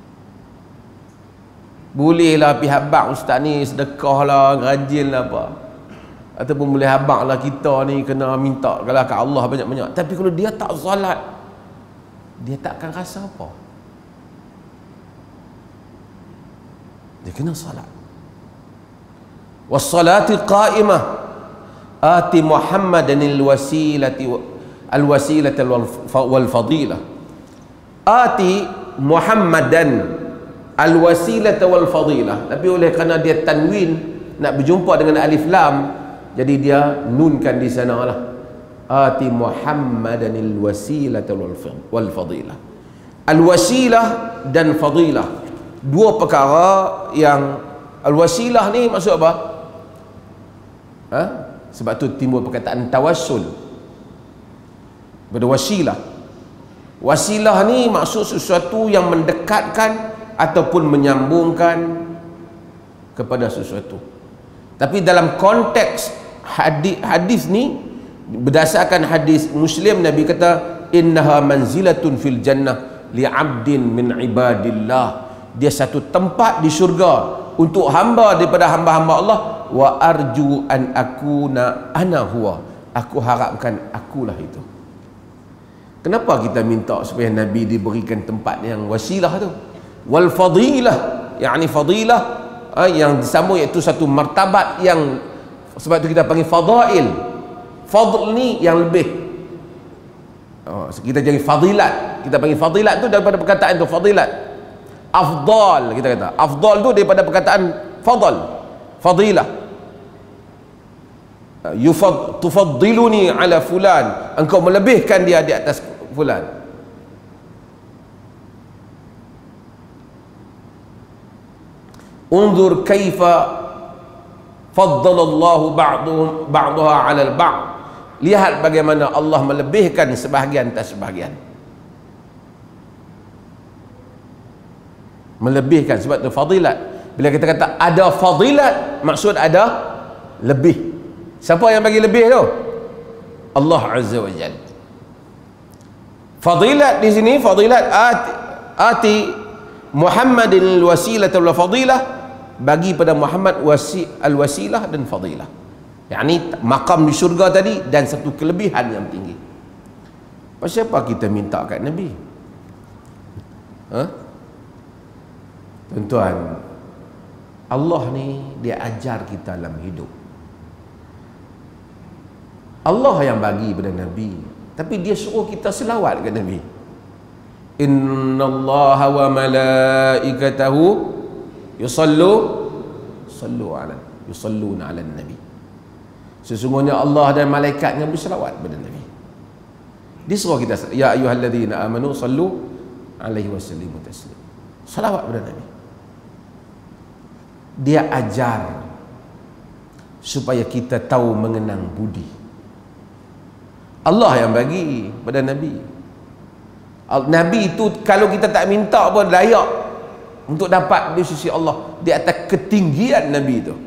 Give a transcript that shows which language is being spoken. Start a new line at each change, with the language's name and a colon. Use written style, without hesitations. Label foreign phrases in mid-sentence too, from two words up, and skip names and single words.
Malay: Bolehlah pihak bak ustaz ni sedekah lah, rajin lah apa, ataupun boleh habaq lah kita ni kena minta kalau kat Allah banyak-banyak, tapi kalau dia tak solat, dia tak akan rasa apa. Dia kena solat.
Arabic: والصلاة القائمة آت محمدا الوسيلة والفضيلة. آت محمدا الوسيلة والفضيلة,
Malay: tapi oleh kerana dia tanwin nak berjumpa dengan alif lam, jadi dia nunkan di sana lah.
Arabic: آت محمدا الوسيلة والفضيلة.
Malay: Al-wasilah dan fadilah, dua perkara yang al-wasilah ni maksud apa? Sebab tu timbul perkataan tawassul pada wasilah. Wasilah ni maksud sesuatu yang mendekatkan ataupun menyambungkan kepada sesuatu. Tapi dalam konteks hadis ni, berdasarkan hadis Muslim, Nabi kata
Arabic: إنها منزلة في الجنة لعبد من عباد الله,
Malay: dia satu tempat di syurga untuk hamba daripada hamba-hamba Allah.
Arabic: وأرجو أن أكون أنا هو,
Malay: aku harapkan akulah itu. Kenapa kita minta supaya Nabi diberikan tempat yang wasilah tu? Wal fadilah, yakni fadilah yang disambung, iaitu satu martabat yang, sebab tu kita panggil fadail. Fadl ni yang lebih, kita jadi fadilat, kita panggil fadilat tu daripada perkataan tu fadilat. Afdal, kita kata afdal tu daripada perkataan fadl, fadilah.
Arabic: تفضلني على فلان,
Malay: engkau melebihkan dia di atas fulan.
Arabic: انظر كيف فضل الله بعضها على البعض,
Malay: lihat bagaimana Allah melebihkan sebahagian atas sebahagian. Melebihkan, sebab tu fadilat. Bila kita kata ada fadilat, maksud ada lebih. Siapa yang bagi lebih tu?
Arabic: الله عز وجل.
Malay: Fadilat di sini, fadilat
Arabic: آت محمد الوسيلة والفضيلة,
Malay: bagi pada Muhammad al-wasilah dan fadilah, yakni makam di syurga tadi dan satu kelebihan yang tinggi. Pasal apa kita minta kat Nabi? Tuan-tuan, Allah ni dia ajar kita dalam hidup. Allah yang bagi pada Nabi, tapi dia suruh kita selawat ke Nabi.
Arabic: إن الله وملائكته يصلون على النبي.
Malay: Sesungguhnya Allah dan malaikatnya berselawat pada Nabi. Dia suruh kita,
Arabic: يا أيها الذين آمنوا صلوا عليه وسلموا تسليما.
Malay: Selawat pada Nabi. Dia ajar supaya kita tahu mengenang budi. Allah yang bagi pada Nabi. Nabi itu kalau kita tak minta pun layak untuk dapat di sisi Allah, di atas ketinggian Nabi itu.